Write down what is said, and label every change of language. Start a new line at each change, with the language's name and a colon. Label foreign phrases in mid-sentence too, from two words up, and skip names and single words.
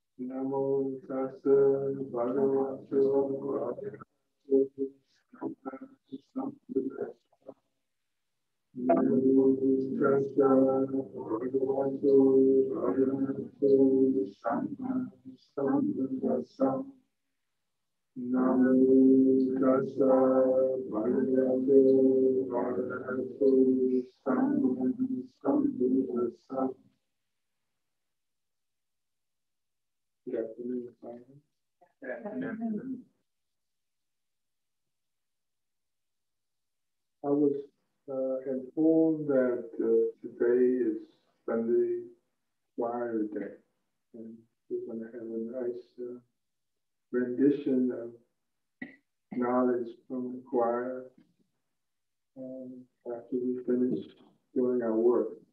Pali: Namo tassa bhagavato arahato Namo tassa bhagavato arahato sambuddhassa Namo tassa bhagavato arahato sambuddhassa.
English: Good afternoon, Simon. I was informed that today is Sunday Choir Day, and we're going to have a nice rendition of knowledge from the choir after we finish doing our work.